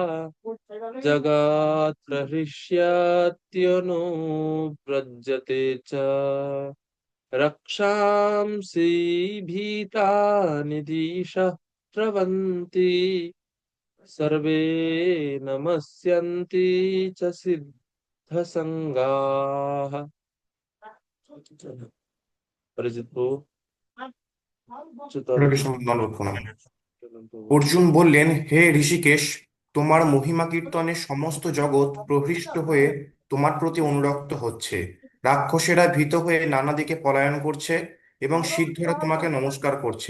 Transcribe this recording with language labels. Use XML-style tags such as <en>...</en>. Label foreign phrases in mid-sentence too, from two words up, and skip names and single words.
<sa>জগৎ প্রহৃষ্যত্যনুব্রজতে চ রক্ষাंसि भीतानि दिशः स्रवन्ति सर्वे नमस्यन्ति च सिद्धसङ्गाः।</sa> <bn>অরিজিৎ প্রভু, হরে কৃষ্ণ, দণ্ডবোধ প্রণাম। অর্জুন বললেন, হে ঋষিকেশ, তোমার মহিমা কীর্তনে সমস্ত জগৎ প্রহৃষ্ট হয়ে তোমার প্রতি অনুরক্ত হচ্ছে। রাক্ষসেরা ভীত হয়ে নানা দিকে পলায়ন করছে এবং সিদ্ধরা তোমাকে নমস্কার করছে।</bn>